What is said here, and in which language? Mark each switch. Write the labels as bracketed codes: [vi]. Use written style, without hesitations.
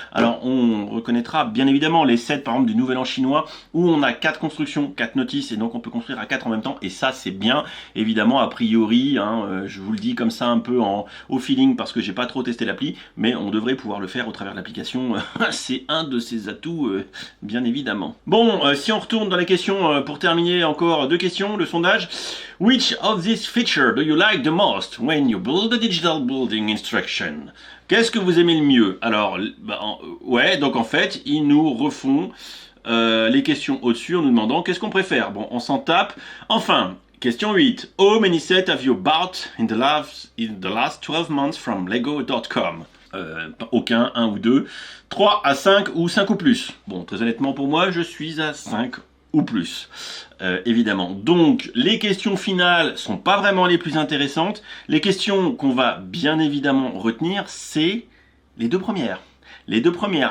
[fr] Alors, on reconnaîtra bien évidemment les sets, par exemple, du Nouvel An chinois, où on a 4 constructions, 4 notices, et donc on peut construire à 4 en même temps, et ça, c'est bien. Évidemment, a priori, hein, je vous le dis comme ça un peu au feeling, parce que j'ai pas trop testé l'appli, mais on devrait pouvoir le faire au travers de l'application. C'est un de ses atouts, bien évidemment. Bon, si on retourne dans les questions, pour terminer, encore 2 questions, le sondage. [en] Which of these features do you like the most when you build a digital building instruction? [fr] Qu'est-ce que vous aimez le mieux? Alors, ouais, donc en fait, ils nous refont les questions au-dessus en nous demandant qu'est-ce qu'on préfère. Bon, on s'en tape. Enfin, question 8. [en] How many sets have you bought in the last 12 months from Lego.com? [fr] Aucun, 1 ou 2. 3 à 5 ou 5 ou plus. Bon, très honnêtement pour moi, je suis à 5 ou plus. Évidemment. Donc, les questions finales sont pas vraiment les plus intéressantes. Les questions qu'on va bien évidemment retenir, c'est les 2 premières. Les 2 premières.